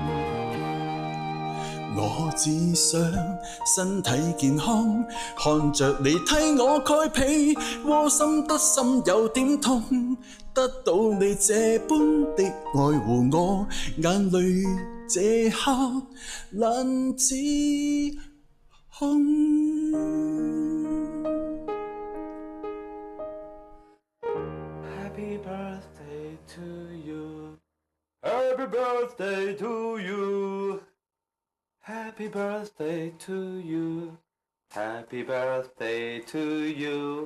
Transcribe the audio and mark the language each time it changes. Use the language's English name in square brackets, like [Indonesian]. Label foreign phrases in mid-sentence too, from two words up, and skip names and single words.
[Cantonese] 我只想身體健康，看着你替我蓋被，窩心得心有點痛，得到你這般的愛護我，眼淚這刻難自控。 [English] Happy birthday to you. Happy birthday to you. Happy birthday to you. Happy birthday to you.